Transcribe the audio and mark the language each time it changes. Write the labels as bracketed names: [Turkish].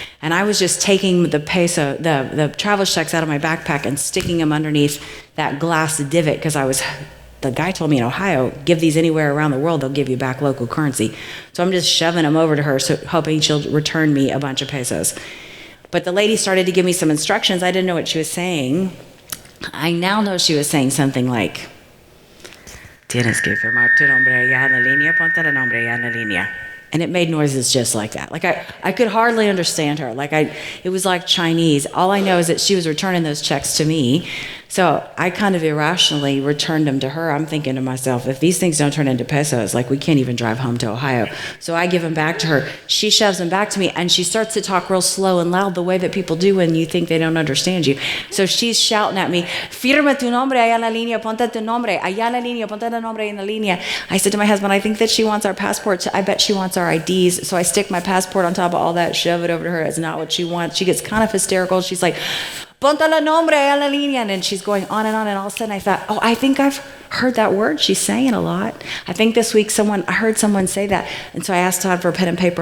[English] And I was just taking the peso, the traveler's checks out of my backpack and sticking them underneath that glass divot because the guy told me in Ohio, give these anywhere around the world, they'll give you back local currency. So I'm just shoving them over to her, hoping she'll return me a bunch of pesos. But the lady started to give me some instructions. I didn't know what she was saying. I now know she was saying something like, [Spanish] tienes que firmar tu nombre allá en la línea, [English] ponte el nombre allá en la línea. And it made noises just like that. Like I could hardly understand her. It was like Chinese. All I know is that she was returning those checks to me. So I kind of irrationally returned them to her. I'm thinking to myself, if these things don't turn into pesos, like we can't even drive home to Ohio. So I give them back to her. She shoves them back to me, and she starts to talk real slow and loud the way that people do when you think they don't understand you. So she's shouting at me, [Spanish] firma tu nombre allá en la línea, [English] ponte tu nombre, allá en la línea, ponte tu nombre en la línea. I said to my husband, I think that she wants our passports. I bet she wants our IDs. So I stick my passport on top of all that, shove it over to her. It's not what she wants. She gets kind of hysterical. She's like, [Spanish] ponte el nombre a la línea, [English] and she's going on, and all of a sudden I thought, I think I've heard that word. She's saying a lot. I think this week I heard someone say that, and so I asked Todd for a pen and paper.